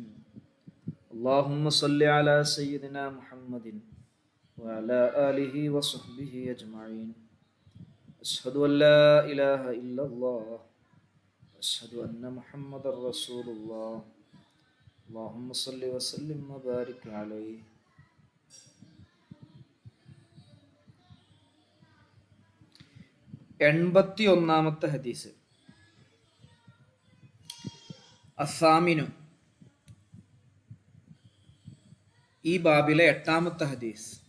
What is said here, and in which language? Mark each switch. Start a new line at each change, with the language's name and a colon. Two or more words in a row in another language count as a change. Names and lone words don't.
Arabic: اللهم صل على سيدنا محمد وعلى آله وصحبه أجمعين. أشهد أن لا إله إلا الله. أشهد أن محمد رسول الله. اللهم صل وسلم وبارك عليه.
Malayalam: 81-ാമത്തെ ഹദീസ്. അസാമിനു, ഈ ബാബിലെ 8-ാമത്തെ ഹദീസ്.